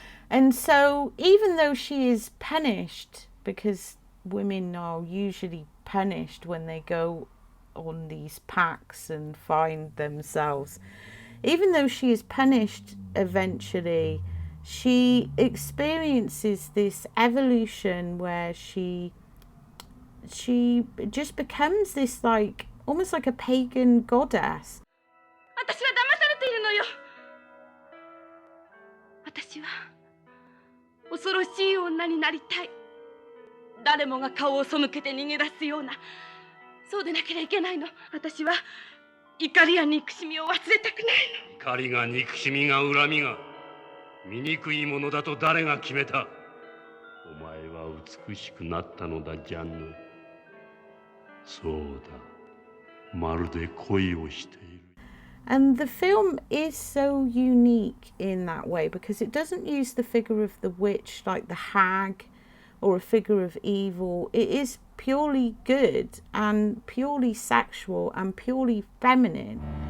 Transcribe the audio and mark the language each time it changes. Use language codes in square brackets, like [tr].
[en] And so even though she is punished, because women are usually punished when they go on these packs and find themselves, even though she is punished eventually, she experiences this evolution where she just becomes this, like, almost like a pagan goddess. [ja] 私は騙されているのよ。私は恐ろしい女になりたい。誰もが顔を背けて逃げ出すような、そうでなければいけないの。私は怒りや憎しみを忘れたくないの。怒りが憎しみが恨みが醜いものだと誰が決めた。お前は美しくなったのだ、ジャンヌ。そうだ、まるで恋をしている。 [en] And the film is so unique in that way because it doesn't use the figure of the witch like the hag or a figure of evil. It is purely good and purely sexual and purely feminine.